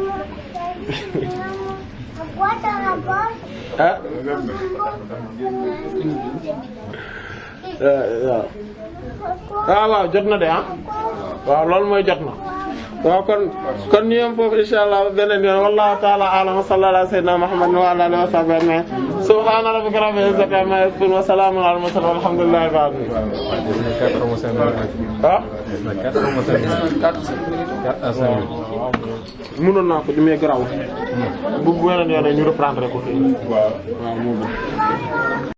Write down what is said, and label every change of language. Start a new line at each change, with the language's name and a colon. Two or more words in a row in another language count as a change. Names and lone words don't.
Wolof: waaw jot na de waaw loolu mooy jot na waaw kon ñu yem foofu inshallah beneen yoon
Arabic: والله تعالى أعلم وصلى الله على سيدنا محمد وعلى آله وصحبه أجمعين سبحان ربك رب العزة عما يصفون وسلام على المرسلين والحمد لله رب العالمين
Wolof: mënoon naa ko di mais garaw bu beneen yoon ñu reprendre ko fii waaw moo gën